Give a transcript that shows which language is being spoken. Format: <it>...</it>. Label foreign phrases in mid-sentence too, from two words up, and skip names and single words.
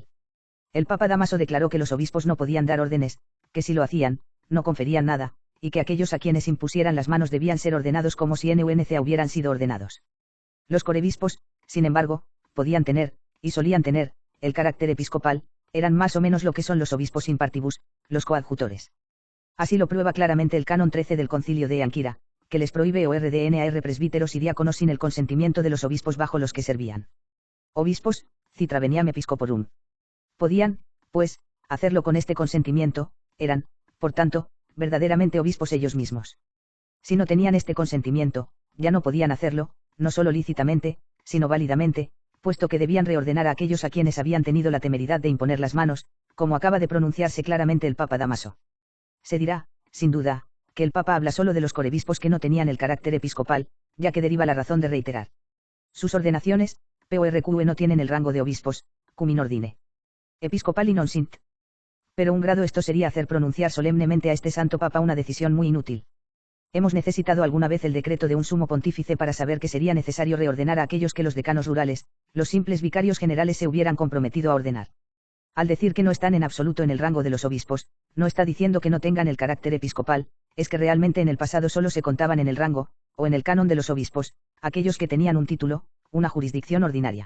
<es>El Papa Dámaso declaró que los obispos no podían dar órdenes, que si lo hacían, no conferían nada, y que aquellos a quienes impusieran las manos debían ser ordenados como si NUNCA hubieran sido ordenados. Los corebispos, sin embargo, podían tener, y solían tener, el carácter episcopal, eran más o menos lo que son los obispos</es> <la>in partibus,</la> <es>los coadjutores. Así lo prueba claramente el canon 13 del concilio de Anquira, que les prohíbe ordenar presbíteros y diáconos sin el consentimiento de los obispos bajo los que servían. Obispos,</es> <la>citra veniam episcoporum.</la> <es>Podían, pues, hacerlo con este consentimiento, eran, por tanto, verdaderamente obispos ellos mismos. Si no tenían este consentimiento, ya no podían hacerlo, no solo lícitamente, sino válidamente, puesto que debían reordenar a aquellos a quienes habían tenido la temeridad de imponer las manos, como acaba de pronunciarse claramente el Papa Dámaso. Se dirá, sin duda, que el Papa habla solo de los corebispos que no tenían el carácter episcopal, ya que deriva la razón de reiterar. Sus ordenaciones, PORQE no tienen el rango de obispos,</es> <la>cum in ordine. Episcopal y non sint.</la> <es>Pero un grado esto sería hacer pronunciar solemnemente a este santo Papa una decisión muy inútil. Hemos necesitado alguna vez el decreto de un sumo pontífice para saber que sería necesario reordenar a aquellos que los decanos rurales, los simples vicarios generales se hubieran comprometido a ordenar. Al decir que no están en absoluto en el rango de los obispos, no está diciendo que no tengan el carácter episcopal, es que realmente en el pasado solo se contaban en el rango, o en el canon de los obispos, aquellos que tenían un título, una jurisdicción ordinaria.</es>